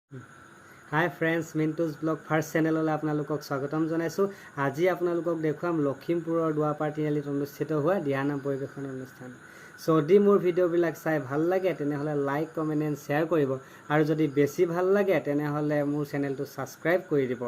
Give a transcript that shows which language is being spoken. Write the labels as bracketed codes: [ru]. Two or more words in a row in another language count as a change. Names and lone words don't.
[en] Hi friends [as] मिंटूज ब्लॉग फार्स्ट चैनल আপোনালোকক স্বাগতম জনাইছোঁ আজি आपनालोকক দেখুৱাম লখিমপুৰৰ দুৱাপাৰ তিনিআলিত অনুষ্ঠিত হোৱা দিহানাম পৰিৱেশন অনুষ্ঠান যদি মোৰ ভিডিও বিলাক চাই ভাল লাগে তেনেহলে [en] like comment and share [as] কৰিব আৰু যদি বেছি ভাল লাগে তেনেহলে মোৰ চেনেলটো সাবস্ক্ৰাইব কৰি দিব